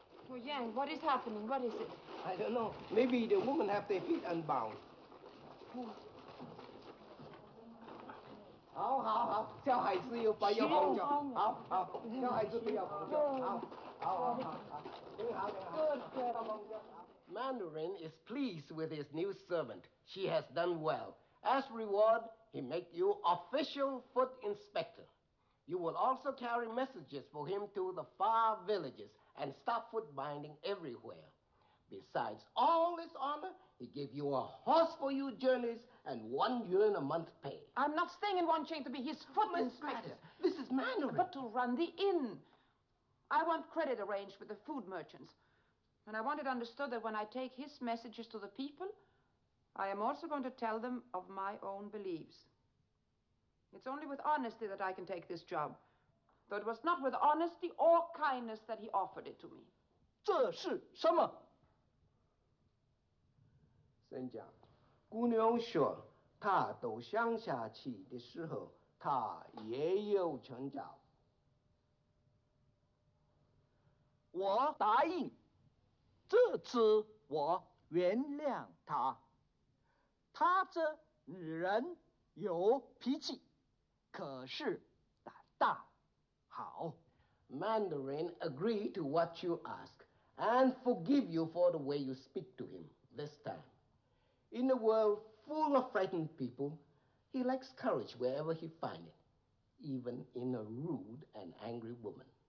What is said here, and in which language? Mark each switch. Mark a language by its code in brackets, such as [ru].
[en] Oh, Yang, what is happening? What is it? I don't know. Maybe the women have their feet unbound. [zh] 好，小孩子不要碰着，好，小孩子不要碰着，好，挺好。 [en] Mandarin is pleased with his new servant. She has done well. As reward, he make you official foot inspector. You will also carry messages for him to the far villages and stop foot binding everywhere. Besides all this honor, he gave you a horse for your journeys and 1 yuan a month pay. I'm not staying in one chain to be his foot inspector. This is Mandarin. But to run the inn. I want credit arranged with the food merchants. And I want it understood that when I take his messages to the people, I am also going to tell them of my own beliefs. It's only with honesty that I can take this job. Though it was not with honesty or kindness that he offered it to me. [zh] 这是什么？沈家，姑娘说，她到乡下去的时候，她也有劝教。我答应，这次我原谅她。她这女人有脾气，可是胆大。好。 [en] Mandarin agreed to what you ask and forgive you for the way you speak to him this time. In a world full of frightened people, he lacks courage wherever he finds it, even in a rude and angry woman.